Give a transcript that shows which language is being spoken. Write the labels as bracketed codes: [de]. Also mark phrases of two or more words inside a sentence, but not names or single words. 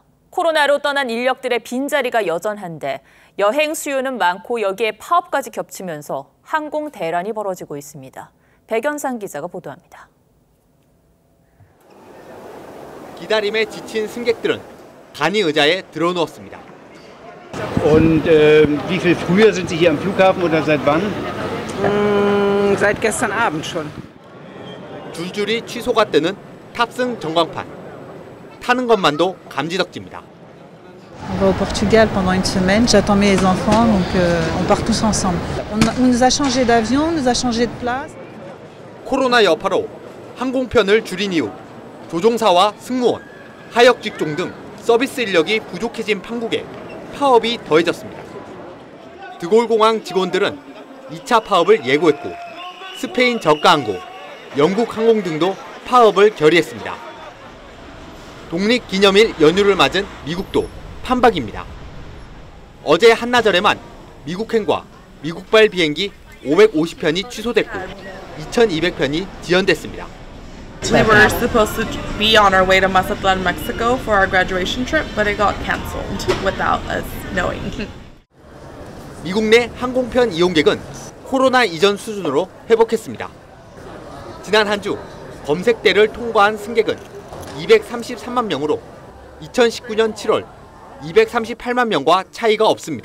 [ko] 코로나로 떠난 인력들의 빈자리가 여전한데 여행 수요는 많고 여기에 파업까지 겹치면서 항공 대란이 벌어지고 있습니다. 백연상 기자가 보도합니다. 기다림에 지친 승객들은 간이 의자에 드러누웠습니다. [de] Und wie viel früher sind Sie hier am Flughafen oder seit wann? Seit gestern Abend schon. [ko] 줄줄이 취소가 뜨는 탑승 전광판. 타는 것만도 감지덕지입니다. [fr] On va au Portugal pendant une semaine. J'attends mes enfants, donc on part tous ensemble. On nous a changé d'avion, on nous a changé de place. [ko] 코로나 여파로 항공편을 줄인 이후 조종사와 승무원, 하역 직종 등 서비스 인력이 부족해진 판국에 파업이 더해졌습니다. 드골공항 직원들은 2차 파업을 예고했고 스페인 저가항공, 영국 항공 등도 파업을 결의했습니다. 독립기념일 연휴를 맞은 미국도 판박입니다. 어제 한나절에만 미국행과 미국발 비행기 550편이 취소됐고 2,200편이 지연됐습니다. [en] We were supposed to be on our way to Mazatlan, Mexico for our graduation trip, but it got canceled without us knowing. [ko] 미국 내 항공편 이용객은 코로나 이전 수준으로 회복했습니다. 지난 한 주 검색대를 통과한 승객은 233만 명으로 2019년 7월 238만 명과 차이가 없습니다.